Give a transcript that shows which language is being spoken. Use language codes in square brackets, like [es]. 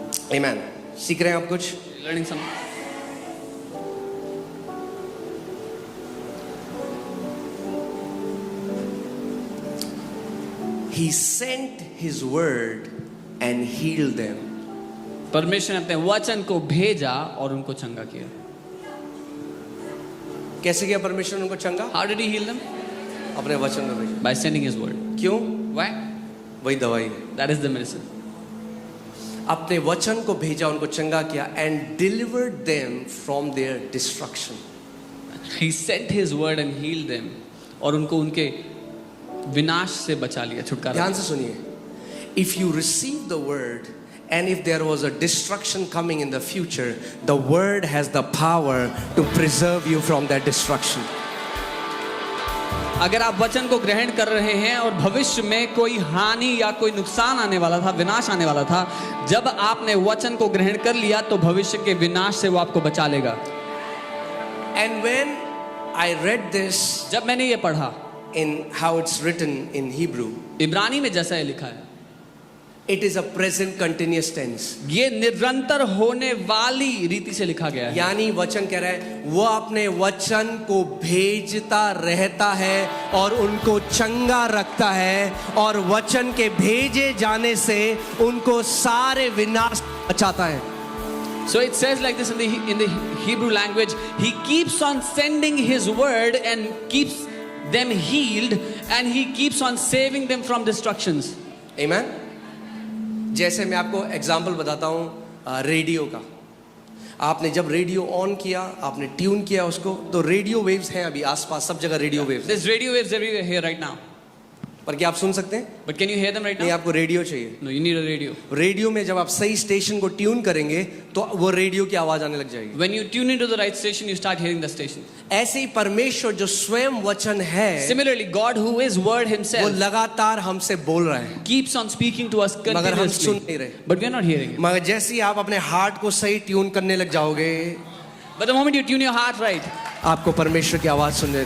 [hi] आमीन। सीख रहे हैं आप कुछ? [en] Learning something. He sent his word and healed them. [hi] परमेश्वर ने अपने वचन को भेजा और उनको चंगा किया। कैसे किया परमेश्वर ने उनको चंगा? [en] How did he heal them? [hi] अपने वचन में भेजा। [en] By sending his word. [hi] क्यों? [en] Why? [hi] वही दवाई है। [en] That is the medicine. [hi] अपने वचन को भेजा, उनको चंगा किया, [en] and delivered them from their destruction. He sent his word and healed them [hi] और उनको उनके विनाश से बचा लिया, छुटकारा ध्यान दिया। से सुनिए, [en] if you receive the word and if there was a destruction coming in the future, the word has the power to preserve you from that destruction. [hi] अगर आप वचन को ग्रहण कर रहे हैं और भविष्य में कोई हानि या कोई नुकसान आने वाला था, विनाश आने वाला था, जब आपने वचन को ग्रहण कर लिया तो भविष्य के विनाश से वो आपको बचा लेगा। [en] And when I read this [hi] जब मैंने ये पढ़ा [en] in how it's written in Hebrew, [hi] इब्रानी में जैसा ये लिखा है, [en] it is a present continuous tense. [hi] ये निरंतर होने वाली रीति से लिखा गया है। यानी वचन कह रहा है वो अपने वचन को भेजता रहता है और उनको चंगा रखता है, और वचन के भेजे जाने से उनको सारे विनाश बचाता है। [en] So it says like this in the Hebrew language, he keeps on sending his word and keeps them healed and he keeps on saving them from destructions. Amen. [hi] जैसे मैं आपको एग्जाम्पल बताता हूँ रेडियो का। आपने जब रेडियो ऑन किया, आपने ट्यून किया उसको, तो रेडियो वेव्स हैं अभी आसपास सब जगह radio waves. [en] There's radio waves everywhere here right now. [hi] पर क्या आप सुन सकते हैं? [en] But can you hear them right [hi] नहीं, [en] now? [hi] आपको रेडियो चाहिए। [en] No, you need a radio. [hi] Radio में जब आप सही स्टेशन को ट्यून करेंगे तो वो रेडियो की आवाज आने लग जाएगी। [en] When you tune into the right station, you start hearing the station. [hi] ऐसे ही परमेश्वर जो स्वयं वचन है, [en] Similarly, God who is word [hi] वो [en] himself [hi] लगातार हमसे बोल रहा है, [en] keeps on speaking to us [hi] मगर हम सुन [en] continuously. [hi] नहीं रहे। [en] But we are not hearing it. [hi] मगर जैसे ही आप अपने हार्ट को सही ट्यून करने लग जाओगे, [en] But the moment you tune your heart right, [hi] आपको परमेश्वर की आवाज सुनने